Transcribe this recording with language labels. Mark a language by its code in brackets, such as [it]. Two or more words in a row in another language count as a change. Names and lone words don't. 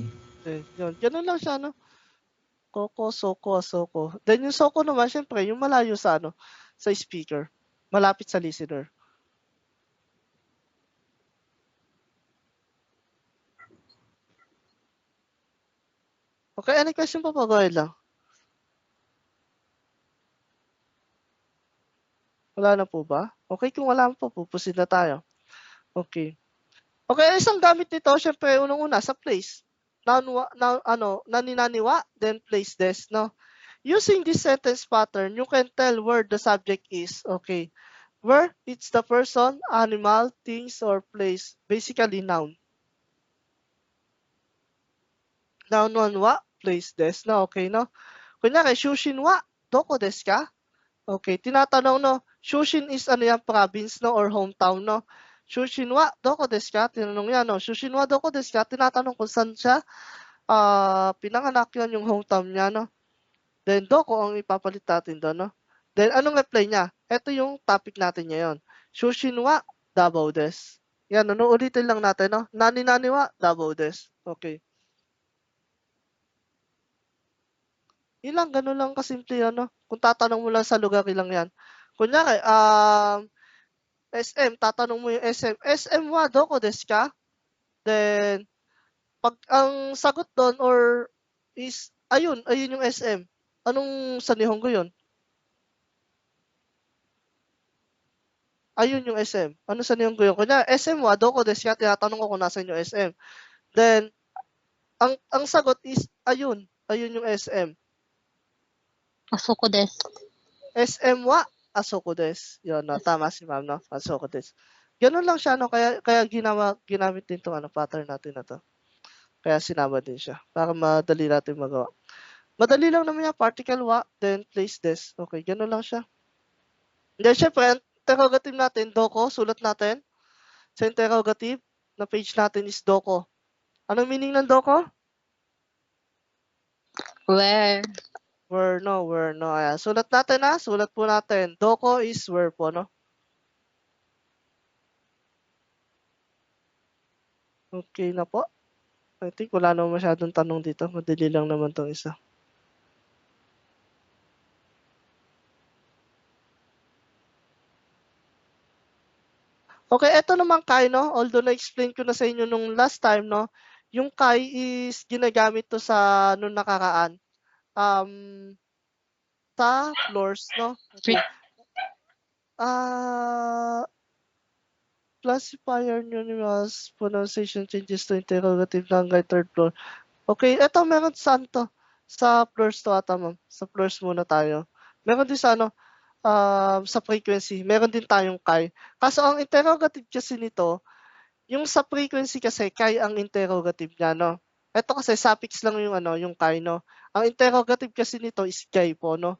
[tl] Yun. Ganun lang siya, no? [ja] Koko, Soko, Asoko. [tl] Then yung Soko naman, syempre, yung malayo sa ano, sa speaker. Malapit sa listener. Okay, [en] any question [tl] pa po? Go ahead lang. Wala na po ba? Okay, kung wala po, pupusin na tayo. Okay. Okay, isang gamit nito, syempre, unang-una, sa place. [ja] Nani-naniwa, then place this, no? [en] Using this sentence pattern, you can tell where the subject is. Okay. Where it's the person, animal, things, or place. Basically, noun. Noun wa, place des, [tl] no? Okay, no? [ja] Kunyari, Shushin wa, doko desu ka? [tl] Okay, tinatanong, no? Shushin is ano yan, province, no? [en] Or hometown, no? [ja] Shushin wa, doko desu ka? [tl] Tinanong yan, no? [ja] Shushin wa, doko desu ka? [tl] Tinatanong kung saan siya pinanganak yun, yung hometown niya, no? Then, doko ang ipapalit natin doon, no? Then, anong reply niya? Ito yung topic natin ngayon. [ja] Shushin wa, Davao desu. [tl] Yan, no? Ulitin lang natin, [ja] no? Nani-nani wa, Davao desu. Okay. [tl] Yun lang, ganun lang kasimple yan, no? Kung tatanong mo lang sa lugar, lang yan. Kunyari, SM, tatanong mo yung SM. [ja] SM wa, doko desu ka? [tl] Then, pag ang sagot doon or is Ayun yung SM. Anong sa Nihongo yun? Ayun yung SM. Ano sa Nihongo yun? [ja] Kunya, SM wa, doko desu ka? [tl] Tinatanong ko kung nasan yung SM. Then, ang sagot is, ayun yung SM. [ja] Asoko desu. SM wa, asoko desu. [tl] Yun, no? Tama si ma'am, no? [ja] Asoko desu. [tl] Ganun lang siya, no? Kaya ginamit din itong pattern natin na to. Kaya sinama din siya. Para madali natin magawa. Madali lang naman yan. [en] Particle wa, then place des. [tl] Okay, ganun lang siya. Then, syempre, interrogative natin, doko, sulat natin. Sa interrogative na page natin is doko. Anong meaning ng doko? [en] Where? Where, no, where, no. [tl] Ayan. Sulat natin, ha? Sulat po natin. Doko is where po, no? Okay na po. [en] I think [tl] wala naman masyadong tanong dito. Madali lang naman tong isa. Okay, eto naman kai, no? Although na-explain ko na sa inyo nung [en] last time, [tl] no? Yung kai is ginagamit to sa nung nakaraan. Sa floors, no? Okay. [en] Classifier numerals, pronunciation changes to interrogative language, third floor. [tl] Okay, eto meron saan to? Sa floors to ata, ma'am. Sa floors muna tayo. Meron din sa sa frequency. Meron din tayong kai. Kaso ang interrogative kasi nito, yung sa frequency kasi kai ang interrogative niya, no? Ito kasi suffix lang yung yung kai, no? Ang interrogative kasi nito is kai po, no?